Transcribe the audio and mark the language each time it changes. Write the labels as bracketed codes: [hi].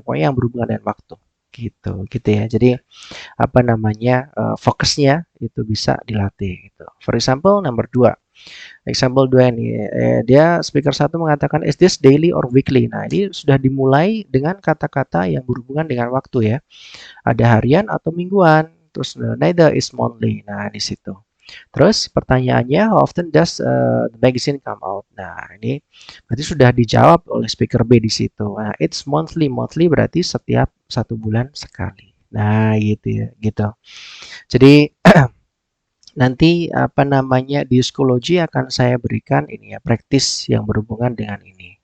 [id] Pokoknya yang berhubungan dengan waktu. Gitu ya. Jadi apa namanya fokusnya itu bisa dilatih gitu. [en] For example [id] nomor 2. [en] Example 2 [id] ini dia [en] speaker 1 [id] mengatakan [en] is this daily or weekly. [id] Nah, ini sudah dimulai dengan kata-kata yang berhubungan dengan waktu ya. Ada harian atau mingguan. Terus [en] neither is monthly. [id] Nah, di situ. Terus pertanyaannya, [en] how often does the magazine come out? [id] Nah, ini berarti sudah dijawab oleh speaker B di situ. Nah, [en] it's monthly. [id] Monthly berarti setiap 1 bulan sekali. Nah, gitu ya, gitu. Jadi nanti apa namanya di psikologi akan saya berikan ini ya praktis yang berhubungan dengan ini.